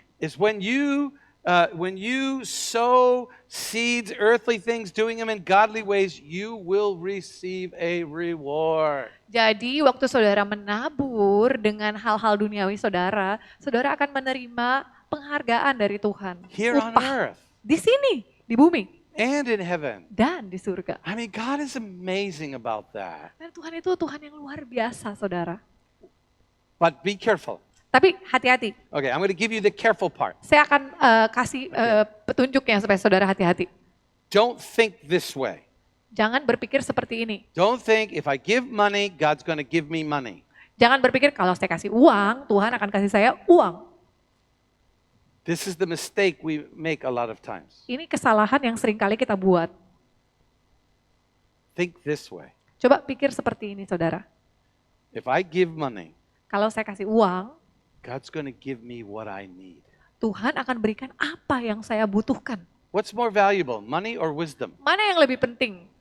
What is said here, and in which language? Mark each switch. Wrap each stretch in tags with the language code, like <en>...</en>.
<en>is when you sow seeds, earthly things, doing them in godly ways, you will receive a reward.</en> <id>Jadi waktu saudara menabur dengan hal-hal duniawi saudara, saudara akan menerima penghargaan dari Tuhan.</id> <en>Here on</en> <id>Upah</id> <en>earth</en> <id>di sini, di bumi,</id> <en>and in heaven.</en> <id>dan di surga.</id> <en>I mean, God is amazing about that.</en> <id>Dan Tuhan itu Tuhan yang luar biasa, saudara.</id> <en>But be careful.</en> <id>Tapi hati-hati,</id> <en>Okay, I'm going to give you the careful part.</en> <id>saya akan kasih petunjuknya supaya saudara hati-hati.</id> <en>Don't think this way.</en> <id>Jangan berpikir seperti ini.</id> <en>Don't think if I give money, God's going to give me money.</en> <id>Jangan berpikir kalau saya kasih uang, Tuhan akan kasih saya uang.</id> <en>This is the mistake we make a lot of times.</en> <id>Ini kesalahan yang sering kali kita buat.</id> <en>Think this way.</en> <id>Coba pikir seperti ini, saudara.</id> <en>If I give money,</en> <id>Kalau saya kasih uang,</id> <en>God's going to give me what I need.</en> <id>Tuhan akan berikan apa yang saya butuhkan.</id> <en>What's more valuable, money or wisdom?</en> <id>Mana yang lebih penting?</id>